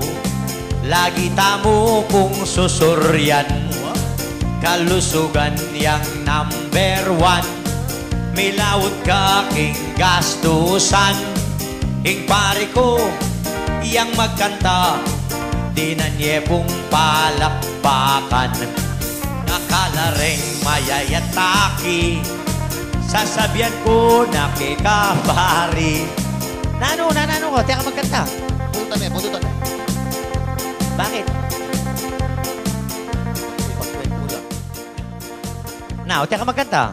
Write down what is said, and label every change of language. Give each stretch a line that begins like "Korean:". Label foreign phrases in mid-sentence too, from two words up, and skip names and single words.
Pampanga: Lagi tamo kung susuryan. Kalusugan yang number 1. Milawot ka king gastusan. Ing pare ko yang magkanta. Di na niya pong palakpakan. Nakalareng mayayataki. Sasabihan ko na kikabari. Nano ko, teka magkanta. Puntutan eh. Bakit? Teka magkanta.